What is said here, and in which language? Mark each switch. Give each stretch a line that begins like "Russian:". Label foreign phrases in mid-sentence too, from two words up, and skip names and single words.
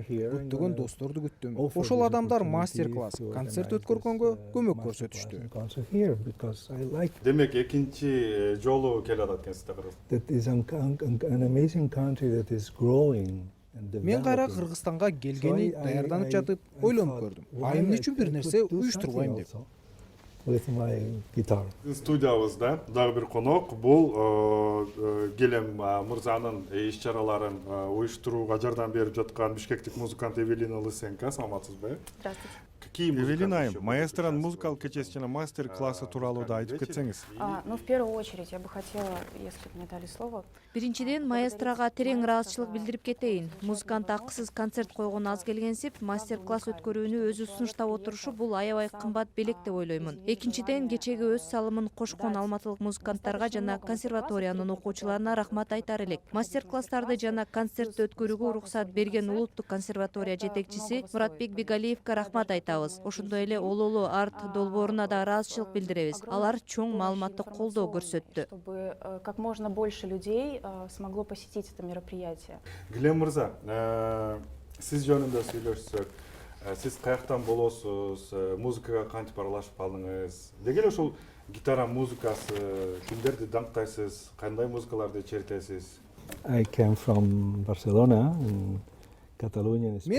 Kyrgyz: Көптөгөн досторду күттүм. Ошол адамдар мастер-класс, концерт өткөргөнгө көмөк көрсөтүштү. Демек, экинчи жолу келатат экенсиз Кыргыз. Мен кайра Кыргызстанга келгени даярданып жатып ойлонуп көрдүм. Эмне үчүн бир нерсе уюштурбайм деп.
English: with my guitar.
Kyrgyz: Студиябызда дагы бир конок бул Келем мырзанын иш-чараларын уюштурууга жардам берип жаткан бишкектик музыкант Эвелина Лысенко. Саламатсызбы?
Russian: Здравствуйте.
Kyrgyz: Эвелина айым, маэстронун музыкалык кечеси жана мастер-классы тууралуу да айтып кетсеңиз.
Russian: Ну, в первую очередь, я бы хотела, если мне дали слово.
Kyrgyz: Биринчиден маэстрога терең ыраазычылык билдирип кетейин. Музыкант акысыз концерт койгон аз келгенсип, мастер-класс өткөрүүнү өзү сунуштап отурушу бул аябай кымбат белек деп ойлоймун. Экинчиден, кечеги өз салымын кошкон алматылык музыканттарга жана консерваториянын окуучуларына рахмат айтар элек. Мастер-класстарды жана концертти өткөрүүгө уруксат берген улуттук консерватория жетекчиси Муратбек Бегалиевке рахмат айтабыз. Ошондой эле Ололу арт долбооруна да ыраазычылык билдиребиз. Алар чоң маалыматтык колдоо көрсөттү.
Russian: Чтобы как можно больше людей смогло посетить это мероприятие.
Kyrgyz: Келем мырза, сиз жөнүндө сүйлөшсөк, сиз каяктан болосуз, музыкага кантип аралашып калдыңыз? Деги эле ушул гитара музыкасы, кимдерди даңктайсыз, кандай музыкаларды чертесиз?
English: I came from Barcelona, Catalonia, Spain.